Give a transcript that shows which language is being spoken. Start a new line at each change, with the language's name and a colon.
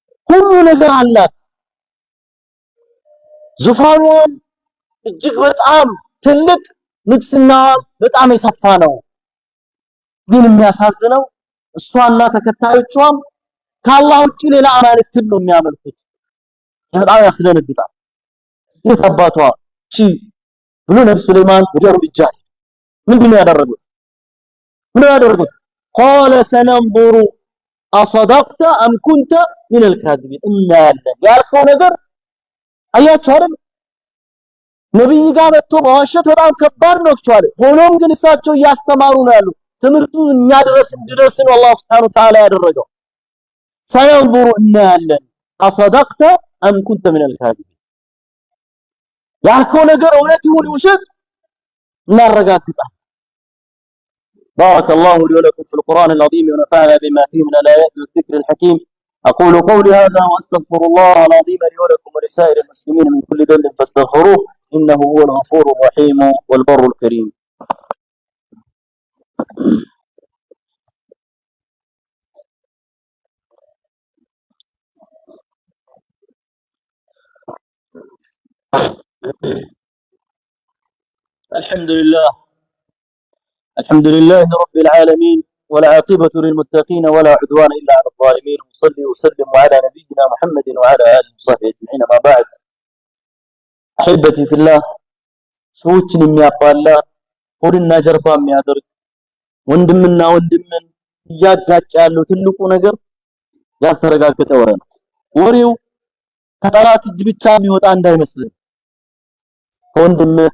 Amharic: ሁሉ ነገር አላት። ዙፋኑን እጅግ በጣም ትልቅ ንግስና በጣም የሰፋ ነው። ግን የሚያሳዝነው እሷና ተከታዮቿም ከአላህ ውጪ ሌላ አማልክትን ነው የሚያመልኩት። በጣም ያስደነግጣል። የታባቷ እሺ ብሎ ነብዩ ሱለይማን ወዲያው እርምጃ ምንድነው ያደረጉት?
Arabic: قال سننظر أصدقت أم كنت من الكاذبين
Amharic: እናያለን ያልከው ነገር አያችሁ አይደል? ነብዩ ጋር መጥቶ በዋሸት በጣም ከባድ ነው አክቹአሊ። ሆኖም ግን እሳቸው እያስተማሩ ነው ያሉ። ትምህርቱ እኛ ድረስ እንዲደርስ ነው አላህ Subhanahu Wa Ta'ala ያደረገው።
Arabic: سننظر
Amharic: እናያለን
Arabic: أصدقت أم كنت من الكاذبين
Amharic: ያልከው ነገር እውነት ይሁን ውሸት እናረጋግጣለን።
Arabic: بارك الله لي ولكم في القرآن العظيم ونفعنا بما فيه من الآيات والذكر الحكيم. أقول قولي هذا وأستغفر الله العظيم لي ولكم ولسائر المسلمين من كل ذنب فاستغفروه إنه هو الغفور الرحيم والبر الكريم. الحمد لله رب العالمين والعاقبة للمتقين ولا عدوان إلا على الظالمين. وصلي وسلم على نبينا محمد وعلى آله وصحبه أجمعين. ما بعد، أحبتي في الله،
Amharic: ሰዎችን የሚያባላ ሆድና ጀርባ የሚያደርግ ወንድምና ወንድምን እያጋጨ ያለው ትልቁ ነገር ያልተረጋገጠ ወሬ ነው። ወሬው ከጠላት እጅ ብቻ የሚወጣ እንዳይመስልን። ከወንድም